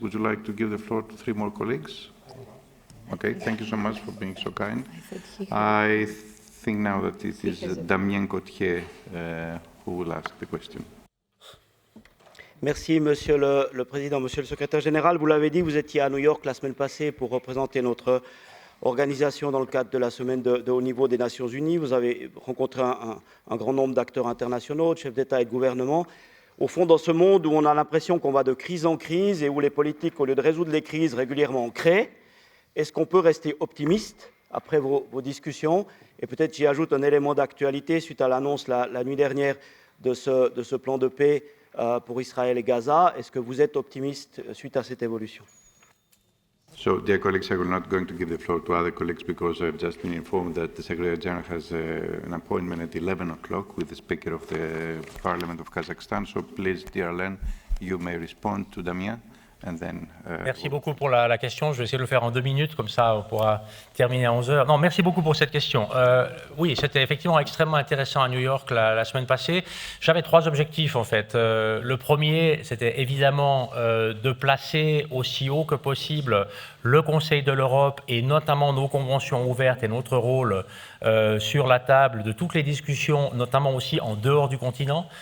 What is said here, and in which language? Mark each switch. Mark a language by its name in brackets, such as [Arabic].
[English] Would you like to give the floor to 3 more colleagues? Okay, thank you so much for being so kind. I think now that it is Damien Gauthier who will ask the question. [French] Merci, Monsieur le Président. Monsieur le Secrétaire général, vous l'avez dit, vous étiez à New York la semaine passée pour représenter notre organisation dans le cadre de la semaine de haut niveau des Nations Unies. Vous avez rencontré un grand nombre d'acteurs internationaux, de chefs d'État et de gouvernement. Au fond, dans ce monde où on a l'impression qu'on va de crise en crise et où les politiques, au lieu de résoudre les crises, régulièrement en créent, est-ce qu'on peut rester optimiste après vos discussions? Et peut-être j'y ajoute un élément d'actualité suite à l'annonce la nuit dernière de ce plan de paix pour Israël et Gaza. Est-ce que vous êtes optimiste suite à cette évolution? [English] So, dear colleagues, I will not going to give the floor to other colleagues because I've just been informed that the Secretary General has an appointment at 11 o'clock with the Speaker of the Parliament of Kazakhstan. So, please, dear Alain, you may respond to Damien. And then, [French] merci beaucoup pour la question. Je vais essayer de le faire en 2 minutes, comme ça on pourra terminer à 11 heures. Non, merci beaucoup pour cette question. Oui, c'était effectivement extrêmement intéressant à New York la semaine passée. J'avais 3 objectifs en fait. Le premier, c'était évidemment de placer aussi haut que possible le Conseil de l'Europe et notamment nos conventions ouvertes et notre rôle sur la table de toutes les discussions, notamment aussi en dehors du continent.